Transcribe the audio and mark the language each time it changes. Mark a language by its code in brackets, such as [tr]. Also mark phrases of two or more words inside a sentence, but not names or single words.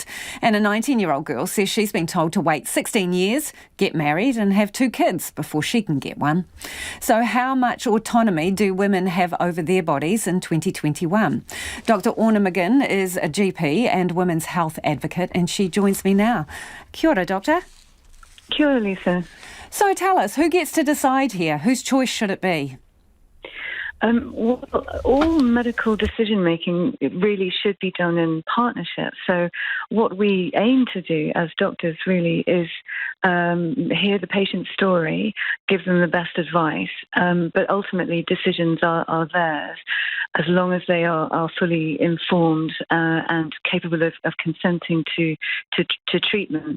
[en] And a 19-year-old girl says she's been told to wait 16 years, get married and have 2 kids before she can get one. So how much autonomy do women have over their bodies in 2021? Dr. Orna McGinn is a GP and women's health advocate, and she joins me now. [mi] Kia ora, Doctor. Kia ora, Lisa. [en] So tell us, who gets to decide here? Whose choice should it be? Well, all medical decision-making really should be done in partnership. So what we aim to do as doctors really is hear the patient's story, give them the best advice, but ultimately decisions are theirs as long as they are fully informed and capable of consenting to treatment.